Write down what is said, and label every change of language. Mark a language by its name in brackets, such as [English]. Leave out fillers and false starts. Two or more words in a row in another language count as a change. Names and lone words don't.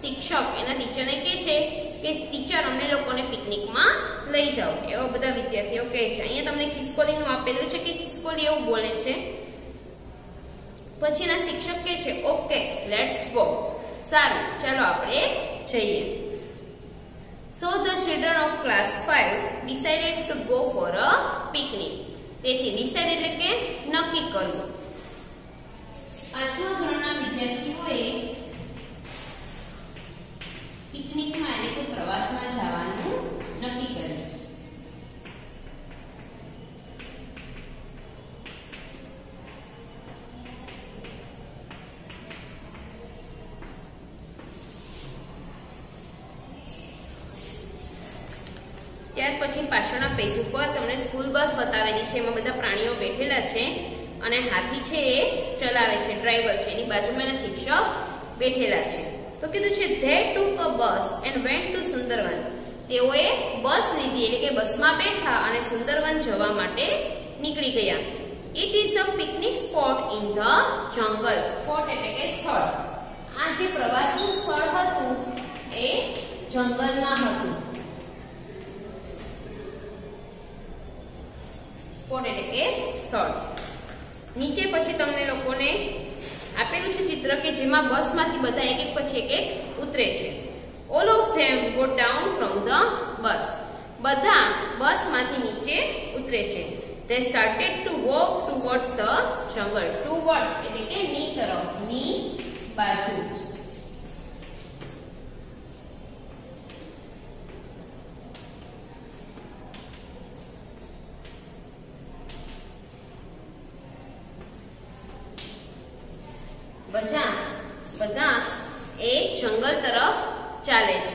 [Gujarati] શિક્ષક એના ટીચરને કહે છે કે ટીચર અમને લોકોને પિકનિકમાં લઈ જાઓ. એવા બધા વિદ્યાર્થીઓ કહે છે. અહીંયા તમને ખિસકોલીનું આપેલું છે કે ખિસકોલી એવું બોલે છે. પછી એના શિક્ષક કહે છે [English] okay let's go. [Gujarati] સારું ચાલો આપણે જઈએ. [English] So the children of class 5 decided to go for a picnic. [Gujarati] તેથી decide એટલે કે નક્કી કરવું. પાંચમા ધોરણના વિદ્યાર્થીઓએ પિકનિકમાં એટલે કે પ્રવાસમાં જવાનું નક્કી કર્યું. ત્યાર પછી પાછળના પેજ ઉપર તમને [English] school bus [Gujarati] બતાવેલી છે. એમાં બધા પ્રાણીઓ બેઠેલા છે અને હાથી છે એ ચલાવે છે, ડ્રાઈવર છે. એની બાજુમાં એના શિક્ષક બેઠેલા છે. તો કીધું છે [English] they took a bus and went to [Gujarati] સુંદરવન. તેઓએ બસ લીધી એટલે કે બસમાં બેઠા અને સુંદરવન જવા માટે નીકળી ગયા. [English] It is a picnic spot in the jungle. [Gujarati] Spot એટલે કે સ્થળ. આ જે પ્રવાસનું સ્થળ હતું એ જંગલમાં હતું. સ્પોટ એટલે કે સ્થળ. નીચે પછી તમને લોકોને આપેલું છે ચિત્ર કે જેમાં બસમાંથી બધા એક એક પછી એક ઉતરે છે. [English] All of them go down from the bus. [Gujarati] બધા બસમાંથી નીચે ઉતરે છે. [English] They started to walk towards the jungle. [Gujarati] Towards એટલે કે ની તરફ, ની બાજુ. બધા એ જંગલ તરફ ચાલે છે.